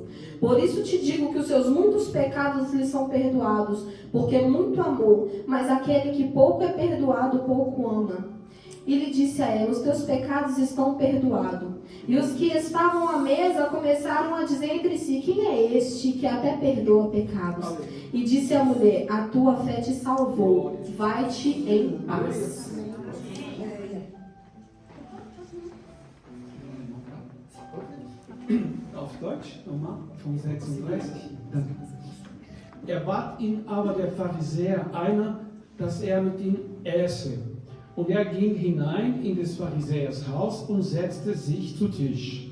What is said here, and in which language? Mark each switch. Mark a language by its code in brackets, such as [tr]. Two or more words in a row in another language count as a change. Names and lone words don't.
[pt] Por isso te digo que os seus muitos pecados lhe são perdoados, porque muito amou, mas aquele que pouco é perdoado, pouco ama. E lhe disse a ela: os teus pecados estão perdoados. E os que estavam à mesa começaram a dizer entre si: quem é este que até perdoa pecados? E disse a mulher: a tua fé te salvou, vai-te em paz. [de] Auf Deutsch, nochmal, von 36. Danke. Bat ihn aber der Pharisäer einer, dass er mit ihm äße. Und er ging hinein in des Pharisäers Haus und setzte sich zu Tisch.